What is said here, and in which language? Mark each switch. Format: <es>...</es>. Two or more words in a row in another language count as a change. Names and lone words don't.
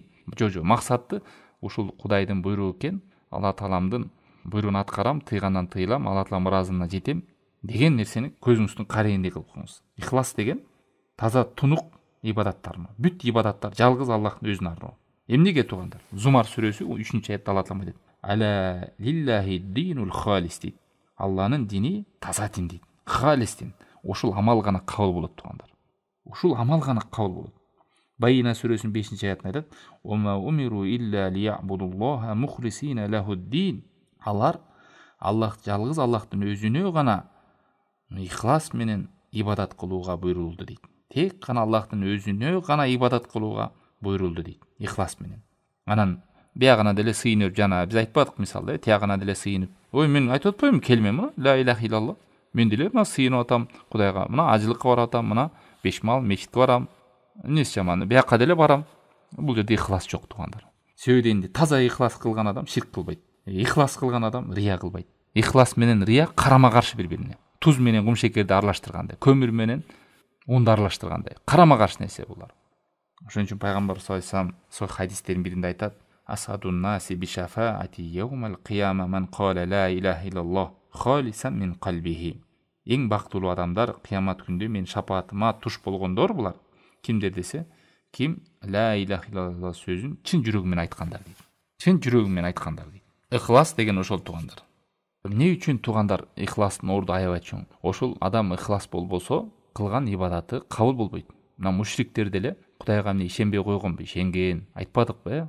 <ky>Жо, максаты ушул Кудайдын буйругу экен. Алла Тааламдын буйругун аткарам, тыйгандан тыйылам, Алла Таалам ыраазылыгына жетем деген нерсени көзүңүздүн карайындай кылып коюңуз. Ихлас деген таза тунук ибадаттар. Бүт ибадаттар жалгыз Аллахтын өзүнө арноо. Эмнеге туугандар? Зумар сүрөсү 3-аятта Алла Таалам айтат:</ky> <ar>"ألا لله الدين الخالص" дейт.</ar> <ky>Алланын дини таза дин дейт. Халис дин. Ушул амал гана кабыл болот туугандар. Ушул амал гана кабыл болот. Байина сүрөсүнүн 5-аятында айтат:</ky> <ar>"وما أمروا إلا ليعبدوا الله مخلصين له الدين".</ar> <ky>Алар жалгыз Аллахтын өзүнө гана ихлас менен ибадат кылууга буйрулду дейт. Тек гана Аллахтын өзүнө гана ибадат кылууга буйрулду дейт. Ихлас менен. Анан биягына деле сыйынып, жана биз айтпадык мисалда, тиягына деле сыйынып. Ой, мен айтып атпаймынбы келме мына</ky> <ar>لا إله إلا الله.</ar> <ky>Мен деле мына сыйынып атам Кудайга. Мына ажылыкка барып атам, мына бешмал мечитке барам. Эмнеси жаман? Бияка деле барам. Бул жерде ихлас жок туугандар. Сөйденди таза ихлас кылган адам ширк кылбайт. Ихлас кылган адам рия кылбайт. Ихлас менен рия карама каршы бири-бирине. Туз менен кумшекерди аралаштыргандай, көмүр менен унду аралаштыргандай. Карама каршы нерсе булар. Ошон үчүн пайгамбар</ky> <ar>صلى الله عليه وسلم</ar> <ky>сол хадистердин биринде айтат:</ky> <ar>"أسعد الناس بشفاعتي يوم القيامة من قال لا إله إلا الله خالصا من قلبه".</ar> <ky>Эң бактылуу адамдар кыямат күндө мен шапаатыма туш болгондор булар. Кимдер десе, ким</ky> <ar>لا إله إلا الله</ar> <ky>сөзүн чын жүрөгү менен айткандар дейт. Чын жүрөгү менен айткандар дейт. Ихлас деген ошол туугандар. Эмне үчүн туугандар ихластын орду аябай чоң? Ошол адам ихлас болбосо, кылган ибадаты кабыл болбойт. Мына мушриктер деле Кудайга эмне ишенбей койгонбу? Ишенген. Айтпадыкпы?</ky>